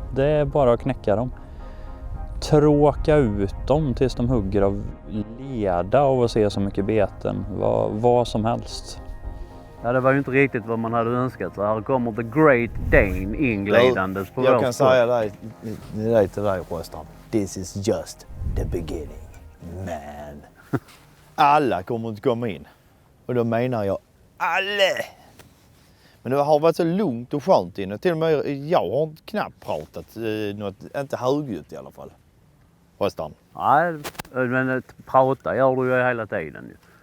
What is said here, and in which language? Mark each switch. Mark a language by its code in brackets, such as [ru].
[sv] Det är bara att knäcka dem. Tråka ut dem tills de hugger av leda och se så mycket beten. Vad som helst. Ja, det var ju inte riktigt vad man hade önskat. Så här kommer The Great Dane inglidandes på vår Jag kan säga det till dig, Röstrand. [en] This is just the beginning, man. [sv] Alla kommer att komma in. Och då menar jag alla. Men det har varit så lugnt och skönt inne. Till och med jag har knappt pratat något, inte högljutt i alla fall. Röstrand. Nej, men prata gör du ju hela tiden ju.